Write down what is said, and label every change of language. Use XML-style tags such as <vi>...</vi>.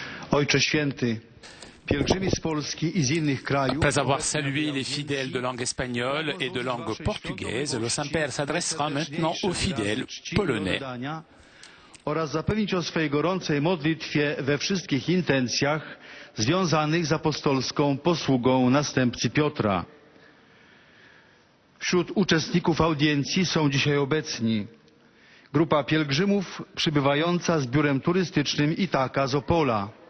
<pl>Ojcze Święty, pielgrzymi z Polski i z innych krajów.</pl> <fr>Après avoir salué les fidèles de langue espagnole et de langue portugaise, le Saint-Père s'adressera maintenant aux fidèles polonais.</fr> <pl>Oraz zapewnić o swej gorącej modlitwie we wszystkich intencjach związanych z apostolską posługą następcy Piotra. Wśród uczestników audiencji są dzisiaj obecni grupa pielgrzymów przybywająca z biurem turystycznym Itaka z Opola.</pl>